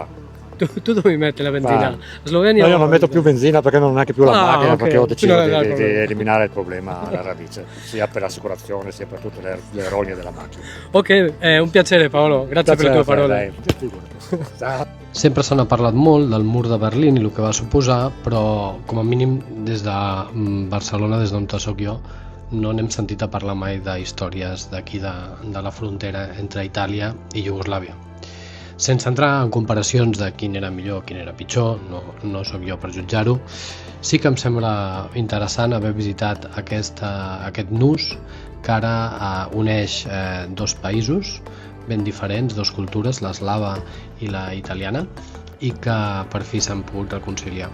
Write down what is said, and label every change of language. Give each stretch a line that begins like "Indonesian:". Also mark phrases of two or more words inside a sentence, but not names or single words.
Italian: Tu dove metti la benzina? Ah. Slovenia? No, io non metto più benzina perché non ho neanche più la macchina, ok. perché ho deciso Non è il di problema. eliminare il problema alla radice, sia per l'assicurazione sia per tutte le rogne della macchina. Ok, è un piacere Paolo, grazie per le tue parole.
Catalan: Sempre se n'ha parlat molt del mur de Berlín i el que va suposar, però com a mínim des de Barcelona, des d'on soc jo, no n'hem sentit a parlar mai d'històries d'aquí de la frontera entre Itàlia i Iugoslàvia. Sense entrar en comparacions de quin era millor, quin era pitjor, no sóc jo per jutjar-ho, sí que em sembla interessant haver visitat aquest nus que ara uneix dos països ben diferents, dues cultures, l'eslava i la italiana, i que per fi s'han pogut reconciliar.